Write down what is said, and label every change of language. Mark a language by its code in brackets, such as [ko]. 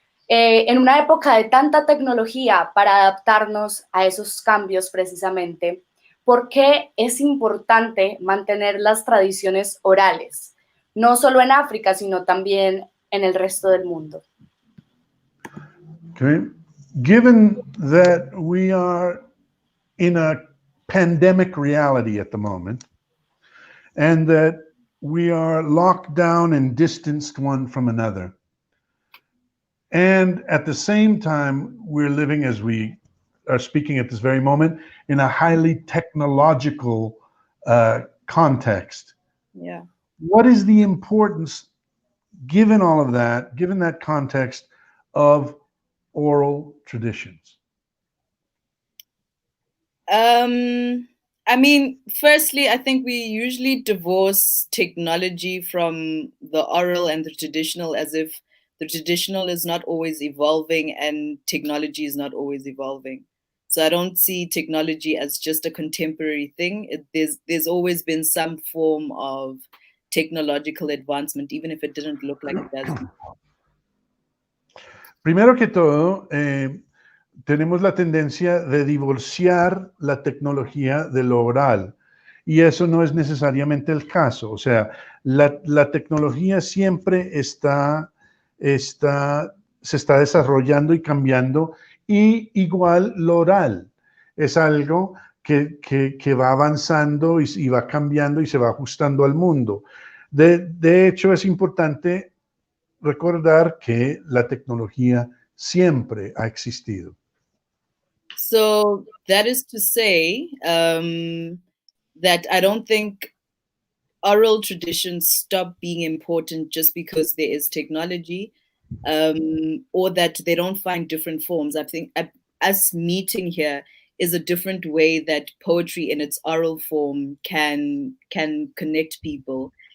[es] En una época de tanta tecnología para adaptarnos a esos cambios precisamente, ¿por qué es importante mantener las tradiciones orales? No solo en África, sino también en el resto del mundo. [en] Okay. Given that we are in a pandemic reality at the moment, and that we are locked down and distanced one from another, and at the same time, we're living, as we are speaking at this very moment, in a highly technological context. Yeah. What is the importance, given all of that, given that context, of oral traditions? I mean, firstly, I think we usually divorce technology from the oral and the traditional, as if the traditional is not always evolving and technology is not always evolving. So I don't see technology as just a contemporary thing. There's always been some form of technological advancement, even if it didn't look like it does. [es] Primero que todo, tenemos la tendencia de divorciar la tecnología de lo oral, y eso no es necesariamente el caso. O sea, la tecnología siempre se está desarrollando y cambiando, y igual lo oral es algo que va avanzando y va cambiando y se va ajustando al mundo. De hecho, es importante recordar que la tecnología siempre ha existido. [en] So that is to say that I don't think oral traditions stop being important just because there is technology, or that they don't find different forms. I think us meeting here is a different way that poetry in its oral form can connect people.